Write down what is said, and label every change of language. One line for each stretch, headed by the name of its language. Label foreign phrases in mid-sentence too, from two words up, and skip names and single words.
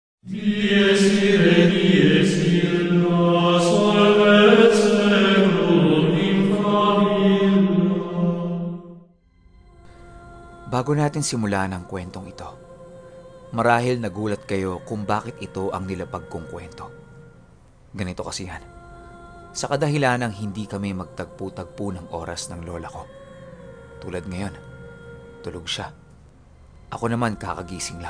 Latin: Dies ire, dies illa, solvet seclum in famiglia.
Filipino: Bago natin simulan ang kwentong ito, marahil nagulat kayo kung bakit ito ang nilapag kong kwento. Ganito kasi yan. Sa kadahilanang hindi kami magtagpo-tagpo ng oras ng lola ko. Tulad ngayon, tulog siya. Ako naman kakagising lang.